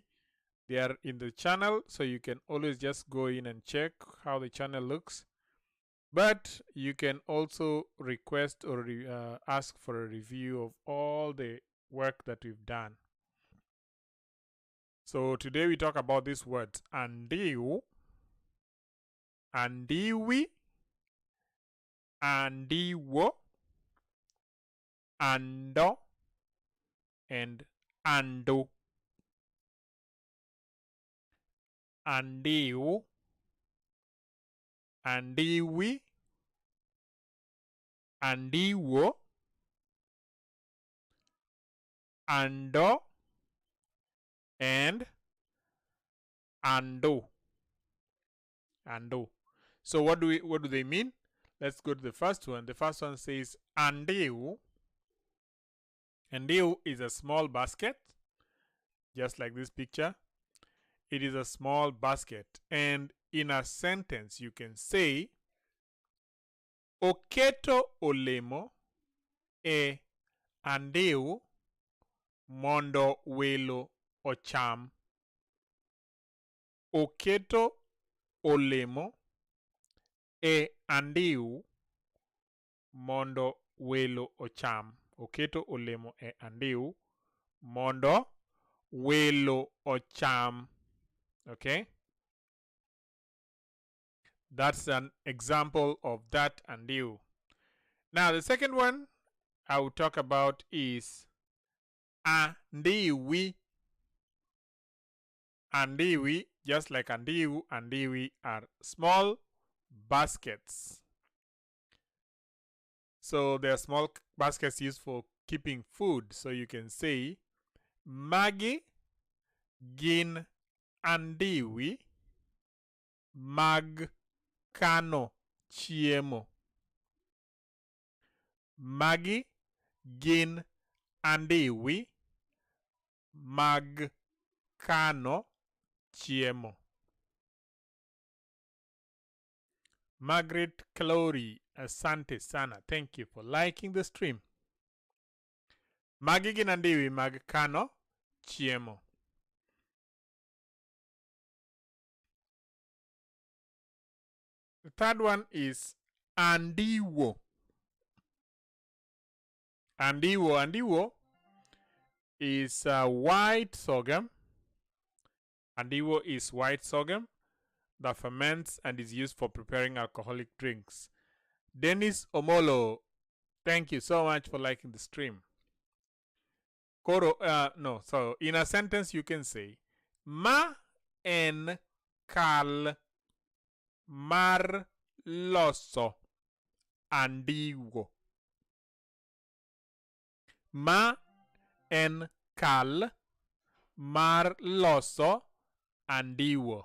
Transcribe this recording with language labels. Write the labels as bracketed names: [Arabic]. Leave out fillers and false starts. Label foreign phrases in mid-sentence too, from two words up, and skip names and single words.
[English] They are in the channel, so you can always just go in and check how the channel looks. But you can also request or ask for a review of all the work that we've done. So today we talk about these words: [Luo (Kenya and Tanzania)] andiu, andiwi, andiwo, ando, and ando. Andiu, andiwi, andiwo, ando, and ando. Ando. [English] So what do they mean? Let's go to the first one. The first one says andiu. Andiu is a small basket, just like this picture. It is a small basket, and in a sentence you can say [Luo (Kenya and Tanzania)] oketo olemo e andiu mondo welo ocham. Oketo olemo e andiu mondo welo ocham. Oketo olemo e andiu mondo welo ocham. [English] Okay? That's an example of that andiu. Now the second one I will talk about is andiwi. Andiwi, just like andiu, andiwi are small baskets. So they are small baskets used for keeping food. So you can say [Luo (Kenya and Tanzania)] magi gin andiwi mag kano chiemo. Magi gin andiwi mag kano chiemo. [Swahili] Margaret Clory, asante sana. [English] Thank you for liking the stream. [Luo (Kenya and Tanzania)] Magi gin andiwi mag kano chiemo. [English] The third one is andiwo. Andiwo is white sorghum. Andiwo is white sorghum that ferments and is used for preparing alcoholic drinks. Dennis Omolo, thank you so much for liking the stream. So in a sentence you can say [Luo (Kenya and Tanzania)] ma en kal mar loso andiwo. Ma en kal mar loso andiwo.